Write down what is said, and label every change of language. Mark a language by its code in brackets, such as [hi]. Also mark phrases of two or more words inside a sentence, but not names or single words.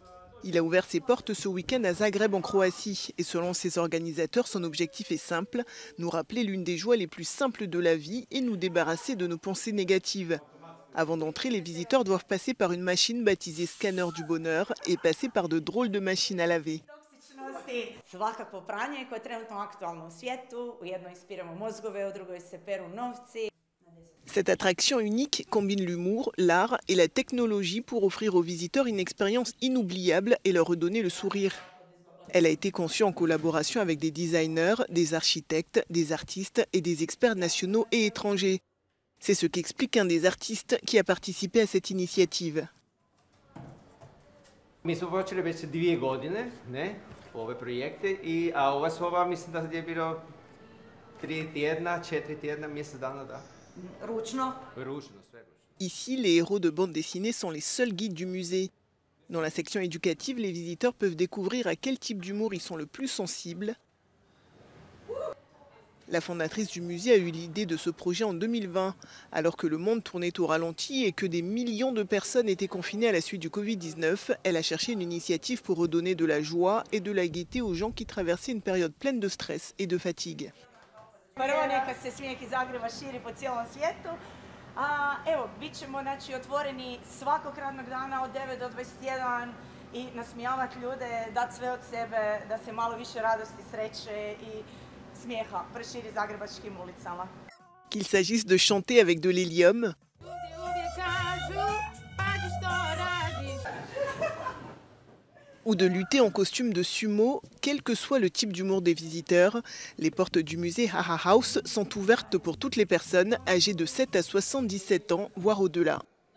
[fr] Il a ouvert ses portes ce week-end à Zagreb en Croatie. Et selon ses organisateurs, son objectif est simple, nous rappeler l'une des joies les plus simples de la vie et nous débarrasser de nos pensées négatives. Avant d'entrer, les visiteurs doivent passer par une machine baptisée scanner du bonheur et passer par de drôles de machines à laver. [hr] Svakako pranje koje je trenutno aktualno u svijetu, u jednoj ispiramo mozgove, u drugoj se peru novci. [fr] Cette attraction unique combine l'humour, l'art et la technologie pour offrir aux visiteurs une expérience inoubliable et leur redonner le sourire. Elle a été conçue en collaboration avec des designers, des architectes, des artistes et des experts nationaux et étrangers. C'est ce qu'explique un des artistes qui a participé à cette initiative. [hr] Mi smo počeli već 2 godine, ove projekte a ova soba mislim da je bilo 3 tjedna, 4 tjedna, mjesec dana, da. Ručno. Ručno, sve ručno. [fr] Ici, les héros de bande dessinée sont les seuls guides du musée. Dans la section éducative, les visiteurs peuvent découvrir à quel type d'humour ils sont le plus sensibles. La fondatrice du musée a eu l'idée de ce projet en 2020, alors que le monde tournait au ralenti et que des millions de personnes étaient confinées à la suite du Covid-19. Elle a cherché une initiative pour redonner de la joie et de la gaieté aux gens qui traversaient une période pleine de stress et de fatigue. [hr] Prvo neka se smijeh iz Zagreba širi po cijelom svijetu. Evo, bit ćemo otvoreni svakog radnog dana od 9 do 21 i nasmijavati ljude, dati sve od sebe, da se malo više radosti, sreće i smijeha proširi zagrebačkim ulicama. [fr] Qu'il s'agisse de chanter avec de l'hélium, ou de lutter en costume de sumo, quel que soit le type d'humour des visiteurs, les portes du musée Haha House sont ouvertes pour toutes les personnes âgées de 7 à 77 ans, voire au-delà.